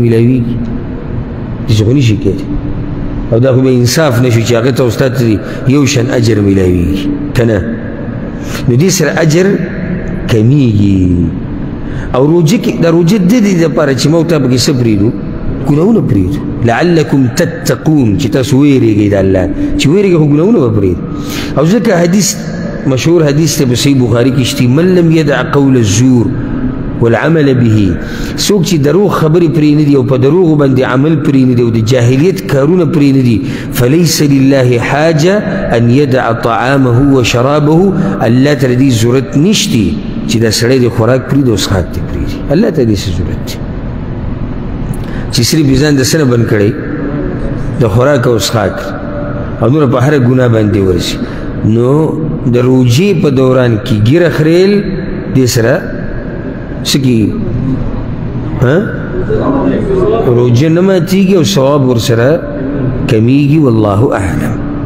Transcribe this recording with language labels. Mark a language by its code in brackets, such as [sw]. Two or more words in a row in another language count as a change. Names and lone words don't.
[ps] میلاویږي داسې خو نشي کېدی او دا خو به انصاف نه شو چې هغه ته او ستا ته یو شان اجر میلاویږي که نه نو دې سره اجر کمیږي او روژه کې دا روژه د دې دپاره چې موږ ته پکې څه پرېږدو ګناهونه پرېږدو [ar] لعلکم تتقون [ps] چې تاسو ویرېږئ د الله چې ویرېږئ خو ګناهونه به پرېږدو او ځکه حدیث مشهور حدیث ته په صحیح بخاري کې شته [ar] من لم يدع قول الزور والعمل به [ps] څوک چې دروغ خبرې پرې نه دي او په دروغو باندې عمل پرې نه دي او د جاهلیت کارونه [ar] پرې نه دي فلیس لله حاجه ان يدع طعامه وشرابه [ps] الله ته دې ضرورت نشته چې دا سړی د خوراک پرېږدي او څښاک دې پرېږدي الله ته دې څه ضرورت دی چې صرف یې ځان د څه نه بند کړی د خوراک او څښاک او نور په هره ګناه باندې ورشي نو د روژې په دوران کې ګیره خریل دې سره څه کېږي روژه نه ماتېږي او ثواب ورسره کمیږي [ar] والله اعلم